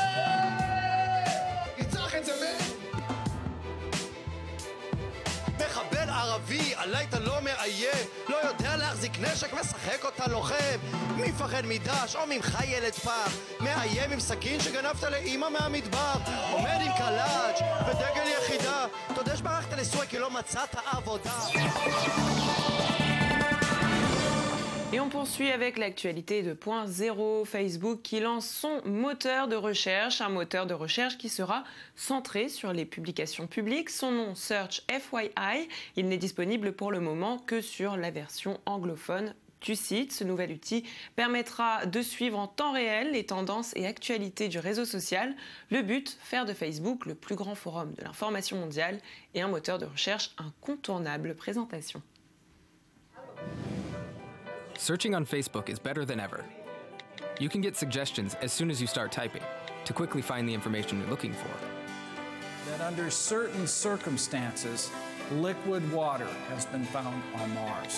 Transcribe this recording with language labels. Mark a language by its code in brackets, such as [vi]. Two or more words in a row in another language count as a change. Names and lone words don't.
[he] יצח את זה מחבל ערבי, עליי אתה לא מאיים, לא יודע להחזיק נשק, משחק אותה לוחם. מי מפחד מדש או ממך ילד פח, מאיים עם סכין שגנבת לאמא מהמדבר, עומד עם קלאץ' ודגל יחידה, תודה שברחת לסוריה כי לא מצאת עבודה. [fr] Et on poursuit avec l'actualité de Point Zéro. Facebook qui lance son moteur de recherche, un moteur de recherche qui sera centré sur les publications publiques. Son nom, Search FYI, il n'est disponible pour le moment que sur la version anglophone du site. Ce nouvel outil permettra de suivre en temps réel les tendances et actualités du réseau social. Le but, faire de Facebook le plus grand forum de l'information mondiale et un moteur de recherche incontournable. Présentation. [en] Searching on Facebook is better than ever. You can get suggestions as soon as you start typing to quickly find the information you're looking for. That under certain circumstances, liquid water has been found on Mars.